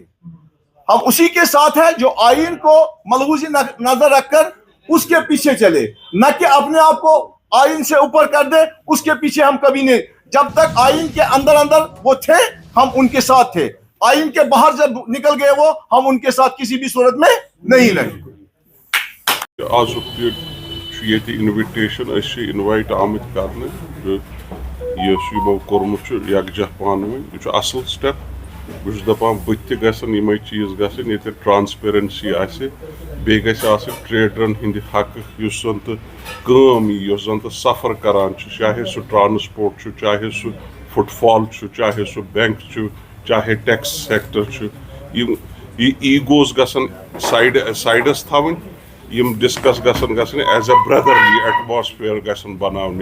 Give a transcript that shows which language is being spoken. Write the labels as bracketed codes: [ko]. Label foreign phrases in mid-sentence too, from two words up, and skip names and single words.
[ur] ہم اسی کے ساتھ ہیں جو آئین کو ملحوظ نظر رکھ کر اس کے پیچھے چلے، نہ کہ اپنے آپ کو آئین سے اوپر کر دے. اس کے پیچھے ہم کبھی نہیں. جب تک آئین کے اندر وہ تھے ہم ان کے ساتھ تھے، آئین کے باہر جب نکل گئے وہ، ہم ان کے ساتھ کسی بھی صورت میں نہیں رہے. [ks] انویٹیشن انوائٹ آمت کرنے یمو کورمت یکجہ پان ون، یہ اصل سٹیپ. بہت دپان بت گھن یم چیز گھن یہ ٹرانسپیرنسی بیٚیہِ گژھِ آسٕنۍ ٹریڈرن ہند حق یُس زن تو کٲم یی، یۄس زن تو سفر کران چاہے سُہ ٹرانسپورٹ چاہے سُہ [en] foot fall [ks] چاہے سُہ بینک چاہے [en] tax sector [ks] یہ ایگوز گژھن سائڈس تھاوٕنۍ، یم ڈسکس گژھن [en] as a brotherly atmosphere [ks] گژھن بناونہِ.